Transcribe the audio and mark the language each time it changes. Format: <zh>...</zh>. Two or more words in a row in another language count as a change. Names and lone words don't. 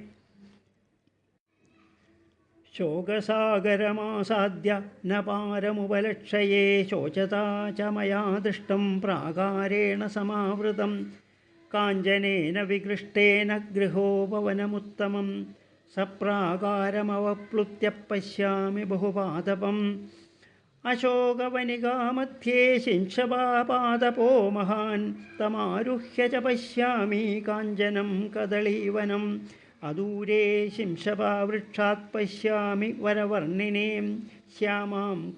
<sa>शोकसागरमासाद्य न पारमुपलक्षये शोचता च मया दृष्टं प्राकारेण समावृतं। काञ्चनेन विकृष्टेन गृहोपवनमुत्तमं സപ്രാകാരമവപ്ലുത്യ പശ്യാമി ബഹുപാദപം അശോകവനികാമധ്യേ ശിംശപാപാദപോ മഹാൻ തമാരുഹ്യ ച പശ്യാമി കാഞ്ചനം കദളീവനം അദൂരേ ശിംശപാവൃക്ഷാത് പശ്യാമി വരവർണിനീം ശ്യാമാം</sa>